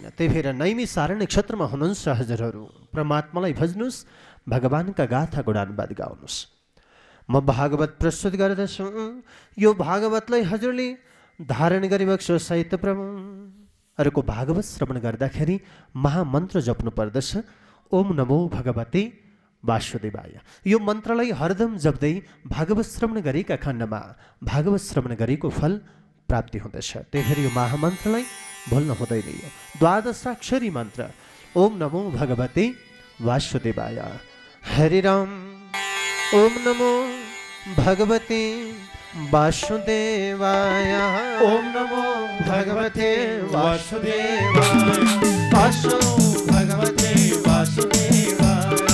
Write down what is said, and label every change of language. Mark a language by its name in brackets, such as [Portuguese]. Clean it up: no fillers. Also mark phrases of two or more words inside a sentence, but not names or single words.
[Nepali] त्यही भएर नैमिषारण्य क्षेत्रमा हुनुहुन्छ हजुरहरू, परमात्मालाई भज्नुहोस्, भगवानका गाथा गुणानुवाद गाउनुहोस्। म भागवत प्रस्तुत गर्दछु, यो भागवतलाई हजुरले धारण गरिबक्सो साहित्य प्रभु। अर्को भागवत श्रवण गर्दाखेरि महामन्त्र जप्नु पर्दछ, [Sanskrit] ओम नमो भगवते वासुदेवाय। [Nepali] यो मन्त्रलाई हरदम जप्दै भागवत श्रवण गरेका खण्डमा भागवत श्रवण गरेको फल प्राप्ति हुँदछ। त्यही भएर यो महामन्त्रलाई भुल्न हुँदैन। यो द्वादशाक्षरी मन्त्र [Sanskrit] ओम नमो भगवते वासुदेवाय। हरि राम ओम नमो भगवते वासुदेवाय, ओम नमो भगवते वासुदेवाय, वासु भगवते वासुदेवाय,